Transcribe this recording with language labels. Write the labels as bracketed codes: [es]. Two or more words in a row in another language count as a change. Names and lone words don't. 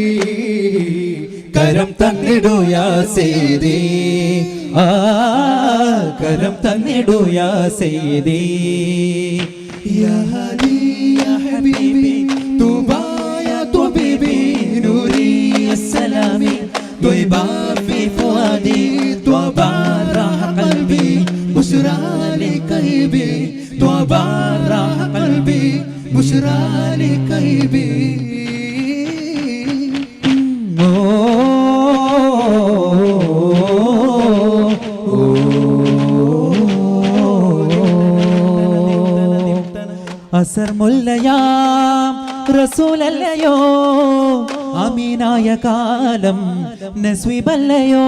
[ml] കരം തന്നിടൂ [ar] يا سيدي [ml] കരം തന്നിടൂ [ar] يا سيدي يا هادي يا حبيبي طوبى يا طبيبي نوري السلامي طيبة في فؤادي طوبى راح قلبي بشرى لقلبي طوبى راح قلبي بشرى لقلبي [ml] അസർ മുല്ലയാം റസൂലല്ലയോ അമീനായ കാലം നസ്വീബല്ലയോ